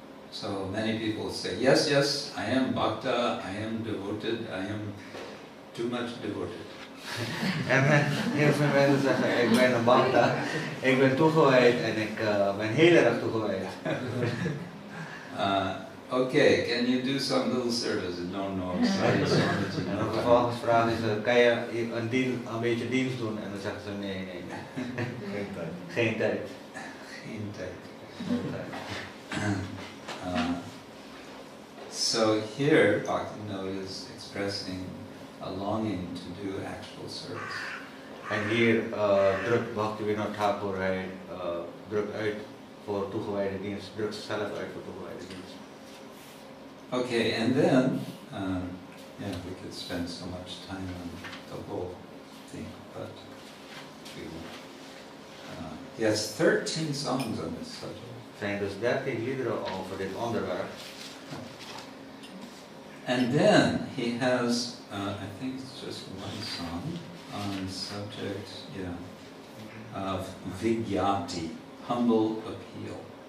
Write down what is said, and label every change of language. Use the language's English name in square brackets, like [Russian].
[English] So many people say, yes, yes, I am bhakta, I am devoted, I am too much devoted. [Dutch] En heel veel mensen zeggen, ik ben een bhakta, ik ben toegewijd en ik ben heel erg toegewijd. [English] Okay, can you do some little service? No, sorry, [Dutch] En dan vervolgens vragen ze, kan je een beetje dienst doen? En dan zeggen ze, nee. Geen tijd. Geen tijd. Geen tijd. [English] No time. So here, Bhaktivinoda is expressing a longing to do actual service. [Dutch] En hier drukt Bhaktivinoda Thakur, hij drukt uit voor toegewijde dienst, drukt zichzelf uit voor toegewijde dienst. [English] Okay, and then yeah, we could spend so much time on the whole thing, but we won't. He has 13 songs on this subject. [Dutch] Er zijn dus 13 liederen over dit onderwerp. [English] And then he has, I think it's just one song on the subject, of Vigyati, humble appeal.